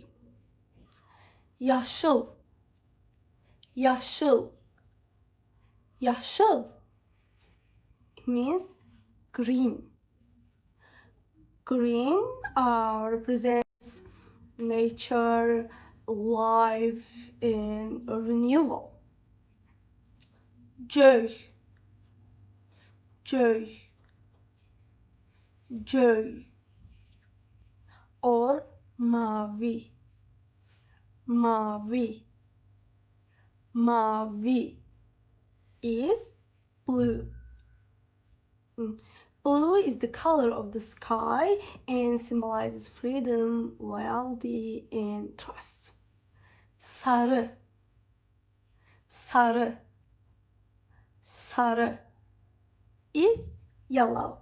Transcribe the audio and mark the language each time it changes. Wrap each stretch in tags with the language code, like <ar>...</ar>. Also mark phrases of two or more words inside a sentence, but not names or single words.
<az>Yaşıl, yaşıl, yaşıl.</az> <en>It means green. Green represents nature, life, and renewal.</en> <az>Göy, göy, göy,</az> <en>or</en> <az>mavi, mavi, mavi</az> <en>is blue. Blue is the color of the sky and symbolizes freedom, loyalty, and trust.</en> <az>Sarı, sarı, sarı</az> <en>is yellow.</en>